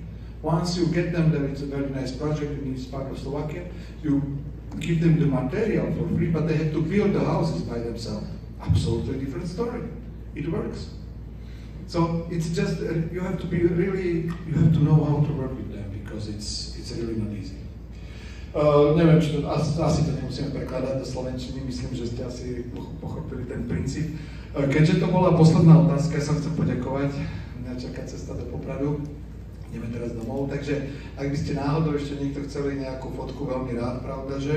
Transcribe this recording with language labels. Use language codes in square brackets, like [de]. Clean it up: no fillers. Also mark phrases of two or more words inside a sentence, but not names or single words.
[en] Once you get them there, it's a very nice project in this part of Slovakia. You give them the material for free, but they have to build the houses by themselves. Absolutely different story. It works. So it's just, you have to be really, you have to know how to work with them, because it's really not easy. [sk] Neviem, či to, asi to nemusíme prekladať do slovenčiny, myslím, že ste asi pochopili ten princíp. Keďže to bola posledná otázka, ja sa chcem poďakovať. Mňa čaká cesta do Popradu. Ideme teraz domov, takže ak by ste náhodou ešte niekto chceli nejakú fotku, veľmi rád, pravda, že?